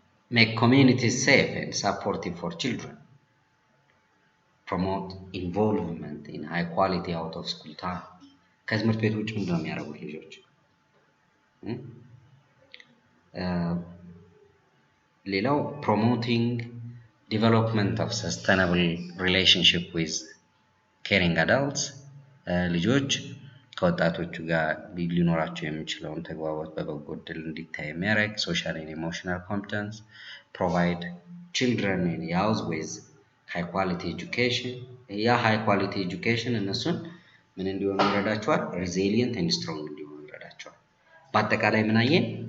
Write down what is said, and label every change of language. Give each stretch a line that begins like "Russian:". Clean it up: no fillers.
English: make communities safe and supportive for children, promote involvement in high quality out of school time።
Amharic: ከትምህርት ቤት ውጭ ምንድነው የሚያደርጉት ልጆች?
English: ሌላው promoting development of sustainable relationship with caring adults፣
Amharic: ልጆች ከወጣቶቹ ጋር ሊኖራቸው የሚችለውን ተግባቦት በበጎ ዕድል እንዲታይ የሚያደርግ
English: social and emotional competence፣ provide children and youth with high quality education። ያ high quality education
Amharic: እነሱን ምን እንዲሆኑ ይረዳቸዋል?
English: resilient and strong
Amharic: እንዲሆኑ ይረዳቸዋል። በአጠቃላይ ምን አየን?